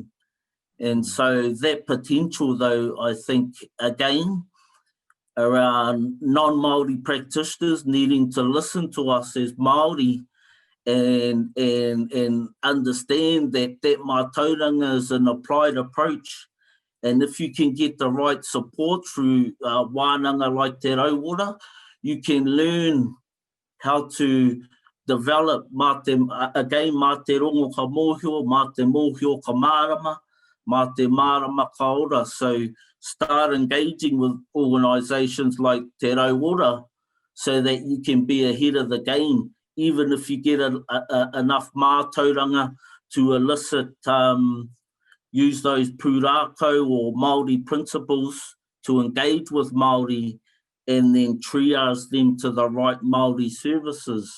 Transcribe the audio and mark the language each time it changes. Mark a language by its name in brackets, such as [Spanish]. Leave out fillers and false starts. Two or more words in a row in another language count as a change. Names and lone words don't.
[English] And so that potential, though, I think, again, around non-Māori practitioners needing to listen to us as Māori and understand that mātauranga is an applied approach. And if you can get the right support through wānanga like Te Rauora, you can learn how to develop [Māori] mā te rongo ka mōhio, mā te mōhio ka mārama, mā te mārama ka ora. [English] So start engaging with organisations like Te Rauora so that you can be ahead of the game, even if you get enough mātauranga to elicit, use those pūrākau or Māori principles to engage with Māori and then triage them to the right Māori services.